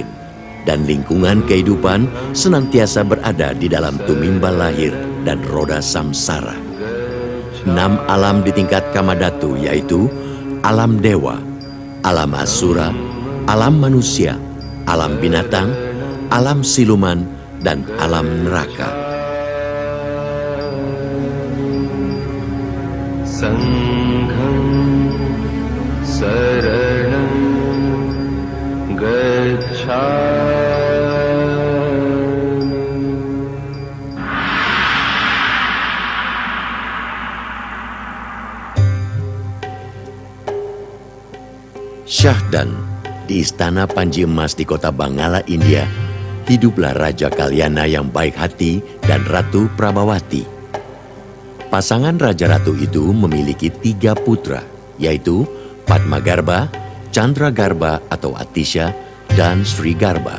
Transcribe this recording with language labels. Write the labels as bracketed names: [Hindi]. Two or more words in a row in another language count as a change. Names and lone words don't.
[Indonesian] Dan lingkungan kehidupan senantiasa berada di dalam tumimbal lahir dan roda samsara. 6 alam di tingkat Kamadhatu yaitu alam dewa, alam asura, alam manusia, alam binatang, alam siluman, dan alam neraka. [Pali] Sangham saranam gacchami. [Indonesian] Syahdan, di istana Panji Emas di kota Bangala, India, hiduplah Raja Kalyana yang baik hati dan Ratu Prabhawati. Pasangan Raja Ratu itu memiliki 3 putra, yaitu Padmagarbha, Chandragarbha atau Atisha, dan Sri Garba.